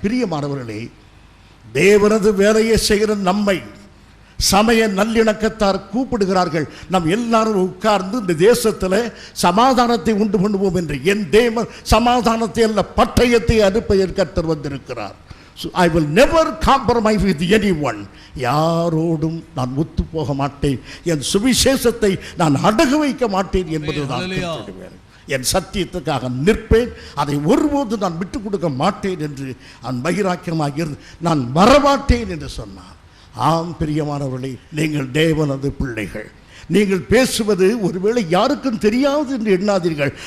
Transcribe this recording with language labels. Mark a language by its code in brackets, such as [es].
[ta] பிரியமானவர்களே, தேவனது வேலையை செய்கிற நம்மை சமய நல்லிணக்கத்தார் கூப்பிடுகிறார்கள். நாம் எல்லாரும் உட்கார்ந்து இந்த தேசத்தில் சமாதானத்தை உண்டு பண்ணுவோம் என்று. என் தேவன் சமாதானத்தை அல்ல, பட்டயத்தை அனுப்ப கர்த்தர் வந்திருக்கிறார். [en] I will never compromise with anyone. [ta] யாரோடும் நான் ஒத்து போக மாட்டேன். என் சுவிசேஷத்தை நான் அடகு வைக்க மாட்டேன் என்பதுதான் என் சத்தியத்துக்காக நிற்பேன். அதை ஒருபோது நான் விட்டுக் கொடுக்க மாட்டேன் என்று பகிராக்கியமாக இருந்து நான் வரமாட்டேன் என்று சொன்னார். ஆம் பிரியமானவர்களே, நீங்கள் தேவனது பிள்ளைகள். நீங்கள் பேசுவது ஒருவேளை யாருக்கும் தெரியாது என்று எண்ணாதீர்கள்.